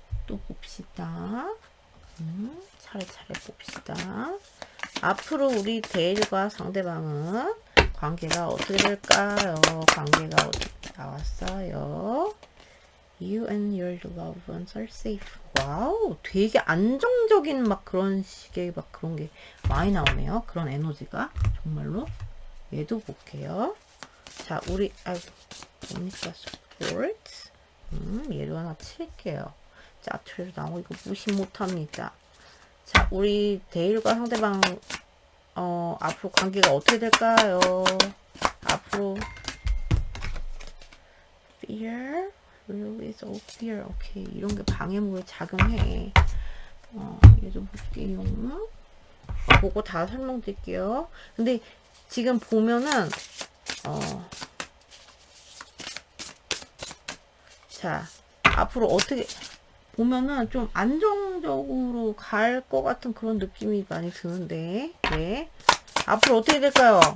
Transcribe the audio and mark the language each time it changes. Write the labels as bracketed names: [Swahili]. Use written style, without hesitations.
[Korean] 또 봅시다. 차례차례 봅시다. 앞으로 우리 데일과 상대방은 관계가 어떻게 될까요? 관계가 어떻게 나왔어요? [English] You and your loved ones are safe. [Korean] 와우, 되게 안정적인 막 그런 식의 막 그런 게 많이 나오네요. 그런 에너지가 정말로. 얘도 볼게요. 자, 우리 뭡니까? 스포츠. 얘도 하나 칠게요. 짜투리로 나오고 이거 무시 못합니다. 자, 우리 데일과 상대방 앞으로 관계가 어떻게 될까요? 앞으로 [English] fear, release all fear. [Korean] 오케이, 이런 게 방해물에 작용해. 얘도 볼게요. 보고 다 설명드릴게요. 근데 지금 보면은 자, 앞으로 어떻게 보면은 좀 안정적으로 갈 것 같은 그런 느낌이 많이 드는데, 네. 앞으로 어떻게 될까요?